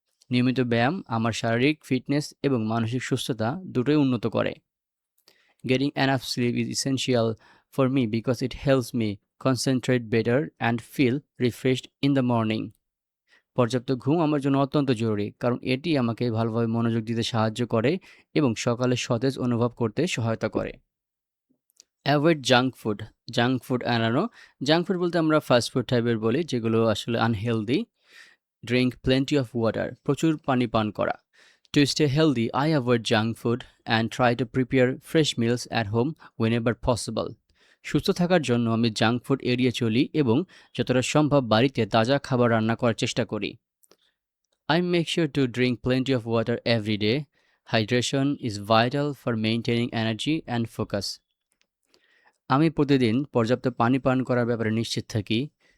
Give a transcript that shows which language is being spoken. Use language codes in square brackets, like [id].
[bn] নিয়মিত ব্যায়াম আমার শারীরিক ফিটনেস এবং মানসিক সুস্থতা দুটোই উন্নত করে। [en] Getting enough sleep is essential for me because it helps me concentrate better and feel refreshed in the morning. [bn] পর্যাপ্ত ঘুম আমার জন্য অত্যন্ত জরুরি কারণ এটি আমাকে ভালোভাবে মনোযোগ দিতে সাহায্য করে এবং সকালে সতেজ অনুভব করতে সহায়তা করে। [en] avoid junk food [bn] এড়ানো। জাঙ্ক ফুড বলতে আমরা ফাস্ট ফুড টাইপের বলি, যেগুলো আসলে unhealthy. [en] drink plenty of water, [bn] প্রচুর পানি পান করা। [en] To stay healthy, I avoid junk food and try to prepare fresh meals at home whenever possible. [bn] সুস্থ থাকার জন্য আমি জাঙ্ক ফুড এড়িয়ে চলি এবং যতটা সম্ভব বাড়িতে তাজা খাবার রান্না করার চেষ্টা করি। [en] I make sure to drink plenty of water every day. Hydration is vital for maintaining energy and focus. [bn] আমি প্রতিদিন পর্যাপ্ত পানি পান করার ব্যাপারে নিশ্চিত থাকি।